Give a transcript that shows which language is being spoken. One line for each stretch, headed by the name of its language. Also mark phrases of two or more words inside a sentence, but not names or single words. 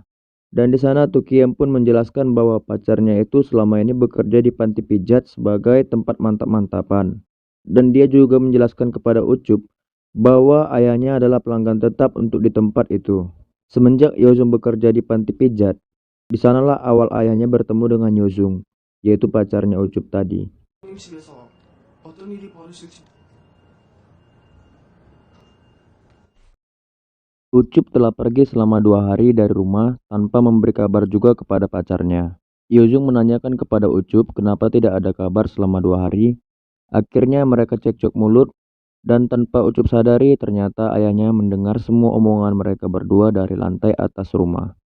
Indonesian: Dan di sana Tukiem pun menjelaskan bahwa pacarnya itu selama ini bekerja di panti pijat sebagai tempat mantap-mantapan. Dan dia juga menjelaskan kepada Ucup bahwa ayahnya adalah pelanggan tetap untuk di tempat itu. Semenjak Yozung bekerja di panti pijat, di sanalah awal ayahnya bertemu dengan Yozung, yaitu pacarnya Ucup tadi.
Korean: 집에서 어떤 일이 벌어질지
Indonesian: Ucup telah pergi selama 2 hari dari rumah tanpa memberi kabar juga kepada pacarnya. Yozung menanyakan kepada Ucup kenapa tidak ada kabar selama 2 hari. Akhirnya mereka cekcok mulut Dan tanpa Ucup sadari, ternyata ayahnya mendengar semua omongan mereka berdua dari lantai atas rumah.